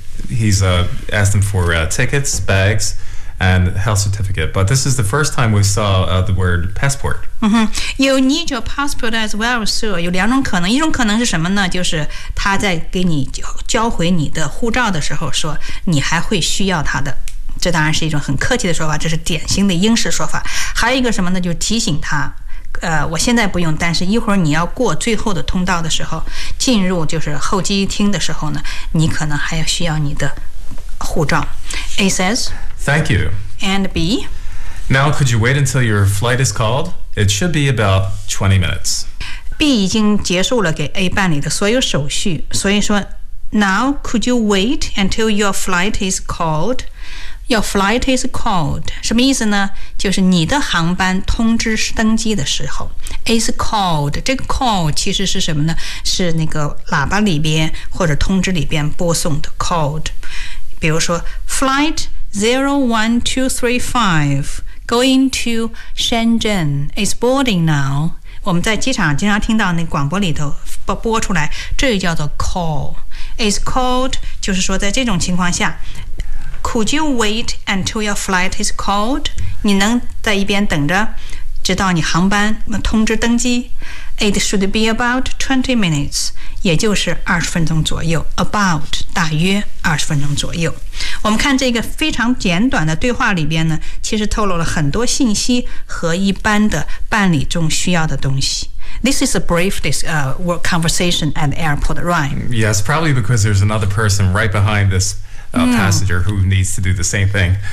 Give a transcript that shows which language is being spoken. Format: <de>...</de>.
<en>He's asked them for tickets, bags, and health certificate. But this is the first time we saw the word passport. Mm-hmm. You need your passport as well, sir.</en> <zh>有两种可能。一种可能是什么呢？就是他在给你交回你的护照的时候说你还会需要他的。这当然是一种很客气的说法，这是典型的英式说法。还有一个什么呢？就是提醒他，我现在不用，但是一会儿你要过最后的通道的时候，进入就是候机厅的时候呢，你可能还要需要你的护照。</zh> <en>A says, Thank you. And B, Now could you wait until your flight is called? It should be about 20 minutes.</en> <zh>B 已经结束了给 A 办理的所有手续，所以说</zh> <en>Now could you wait until your flight is called? Your flight is called.</en> <zh>什么意思呢？就是你的航班通知登机的时候</zh> <en>is called.</en> <zh>这个 call 其实是什么呢？是那个喇叭里边或者通知里边播送的 called. 比如说</zh> <en>Flight 01235 going to Shenzhen is boarding now.</en> <zh>我们在机场经常听到那广播里头播出来，这个叫做 call.</zh> <en>Is called</en> <zh>就是说在这种情况下，</zh> <en>Could you wait until your flight is called?</en> <zh>你能在一边等着，直到你航班通知登机。</zh> <en>It should be about 20 minutes,</en> <zh>也就是二十分钟左右。 About 大约二十分钟左右。我们看这个非常简短的对话里边呢，其实透露了很多信息和一般的办理中需要的东西。</zh> <en>This is a brief conversation at the airport, right? Yes, probably because there's another person right behind this. Passenger who needs to do the same thing.</en>